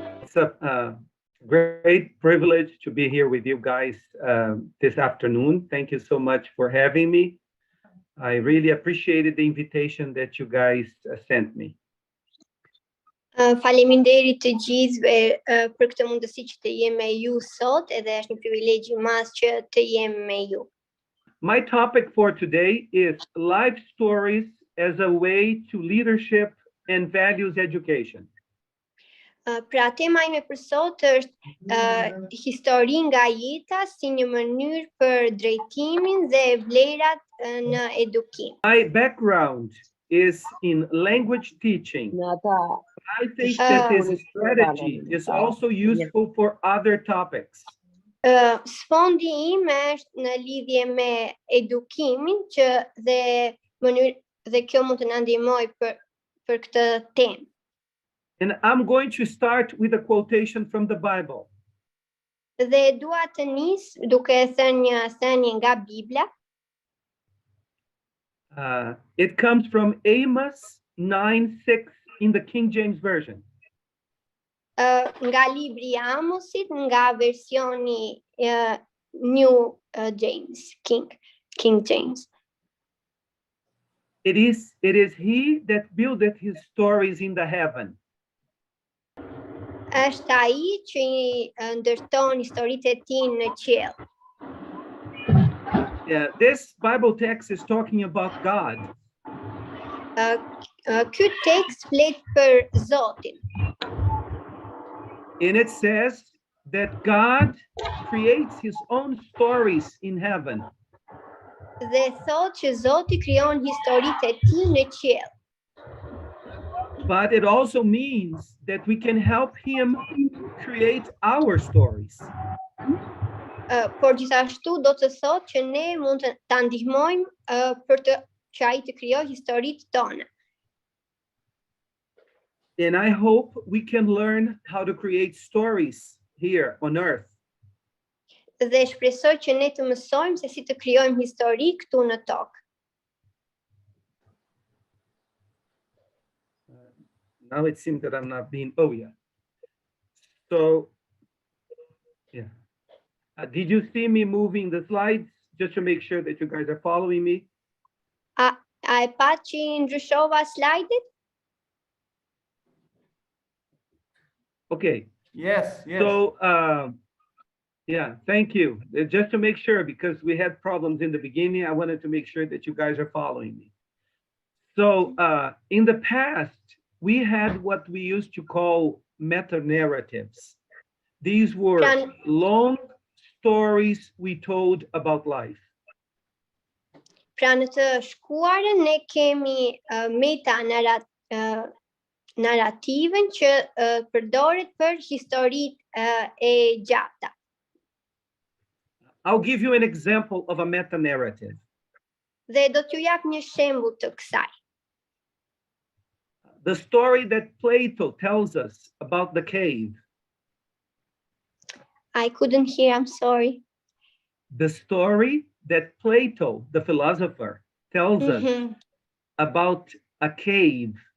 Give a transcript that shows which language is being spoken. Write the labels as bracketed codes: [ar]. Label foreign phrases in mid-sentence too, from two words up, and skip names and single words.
[en] It's a great privilege to be here with you guys this afternoon. Thank you so much for having me. I really appreciated the invitation that you guys sent me. [sq] Faleminderit të gjithëve për këtë mundësi që të jem me ju sot, edhe është një privilegj I madh që të jem me ju. [en] My topic for today is life stories as a way to leadership and values education. [sq] Pra tema ime për sot është histori nga jeta si një mënyrë për drejtimin dhe vlerat në edukim. [en] My background is in language teaching. I think that this strategy is also useful for other topics. [sq] Sfondi im është në lidhje me edukimin që dhe kjo mund të na ndihmojë për këtë temë. [en] And I'm going to start with a quotation from the Bible. [sq] Dhe dua të nis duke thënë një thënie nga Bibla. [en] It comes from Amos 9:6 in the King James Version. [sq] Nga libri I Amosit nga versioni New James, King James. [en] It is he that buildeth his stories in the heaven. [sq] Është ai që ndërton historitë e tij në qiell. [en] Yeah, this Bible text is talking about God. [sq] Ky tekst flet për Zotin. [en] And it says that God creates his own stories in heaven. [sq] Dhe thotë që Zoti krijon historitë e tij në qiell. [en] But it also means that we can help him create our stories. [sq] Por gjithashtu do të thotë që ne mund të ta ndihmojmë për që ai të krijojë historitë tona. [en] And I hope we can learn how to create stories here on earth. [sq] Dhe shpresoj që ne të mësojmë se si të krijojmë histori këtu në tokë. [en] Now it seems that I'm not being, oh yeah. So, yeah. Did you see me moving the slides just to make sure that you guys are following me? [sq] A e pa që ndryshova slajdet? [en] Okay. Yes. So, yeah, thank you. Just to make sure, because we had problems in the beginning, I wanted to make sure that you guys are following me. So, in the past, we had what we used to call meta-narratives. These were long stories we told about life. [sq] Pra në të shkuarën ne kemi narrativen që përdoret për historitë e gjata. [en] I'll give you an example of a meta-narrative. [sq] Dhe do t'ju jap një shembull të kësaj. [en] The story that Plato tells us about the cave. I couldn't hear, I'm sorry. The story that Plato, the philosopher, tells us about a cave.